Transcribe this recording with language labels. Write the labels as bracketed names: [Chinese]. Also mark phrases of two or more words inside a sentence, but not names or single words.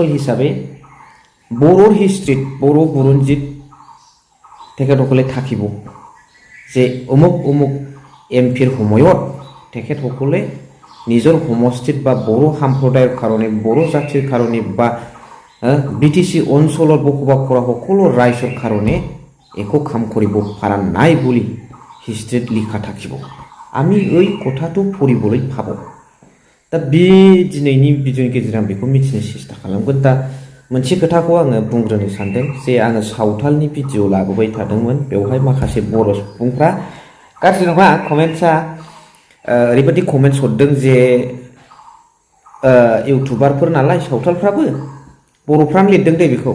[Assamese] হিচাপে বড়োৰ হিষ্ট্ৰীত, বড়ো বুৰঞ্জীত তেখেতসকলে থাকিব যে অমুক অমুক এমপিৰ সময়ত তেখেতসকলে নিজৰ সমষ্টিত বা বড়ো সম্প্ৰদায়ৰ কাৰণে, বড়ো জাতিৰ কাৰণে বা বিটিসি অঞ্চলত বসবাস কৰা সকলো ৰাইজৰ কাৰণে একো কাম কৰিব পৰা নাই বুলি হিষ্ট্ৰীত লিখা থাকিব। আমি এই কথাটো পঢ়িবলৈ পাব। [Bodo] दा बे दिनैनि भिडिअनि गेजेरजों बेखौ मिथिनो सेस्था खालामगोन। दा मोनसे खोथाखौ आङो बुंग्रोनो सानदों जे आङो सावथालनि भिडिअ लाबोबाय थादोंमोन, बेवहाय माखासे बर' सुबुंफ्रा गाज्रि नङा, कमेन्ट्सआ ओरैबायदि कमेन्ट्स हरदों जे इउटुबारफोर नालाय सावथालफ्राबो बर'फ्रानो लिरदों दे बेखौ।